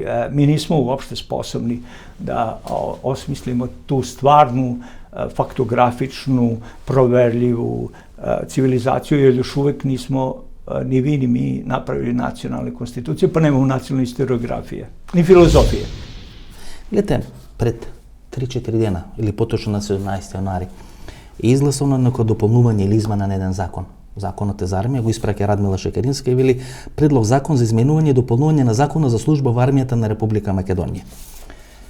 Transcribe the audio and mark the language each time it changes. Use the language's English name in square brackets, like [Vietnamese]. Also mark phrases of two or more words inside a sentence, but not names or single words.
[Serbian] Mi nismo uopšte sposobni da osmislimo tu stvarnu, faktografičnu, proverljivu civilizaciju, jer još uvek nismo ni vi ni mi napravili nacionalne konstitucije, pa nemamo nacionalne historiografije, ni filozofije. [Macedonian] Гледате, пред 3-4 дена, или поточно на 17 јануари, е изгласано некој дополнување или измена на еден закон. Законот е за армија, го испраќа Радмила Шекеринска и вели предлог закон за изменување и дополнување на законот за служба во армијата на Република Македонија.